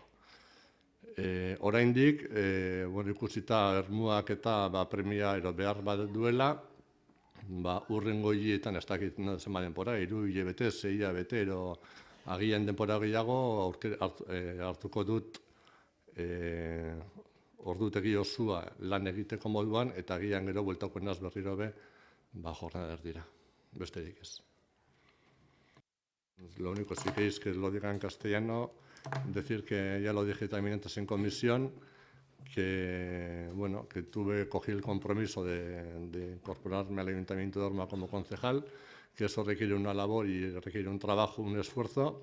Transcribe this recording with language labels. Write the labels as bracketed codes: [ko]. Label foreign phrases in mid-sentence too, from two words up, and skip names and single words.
[eu] Oraindik, ikusita Ermuak eta premia edo behar bat duela, urrengo hilietan, ez dakit zenbat denpora, 3 hilabete, 6 hilabete, edo agian denpora gehiago hartuko dut ordutegi osua lan egiteko moduan, eta agian gero bueltako naz berriro be, jornada erdira. Besterik ez. [es] Pues lo único, si queréis que lo diga en castellano, decir que ya lo dije también antes en comisión, que, bueno, que cogí el compromiso de incorporarme al Ayuntamiento de Orma como concejal, que eso requiere una labor y requiere un trabajo, un esfuerzo.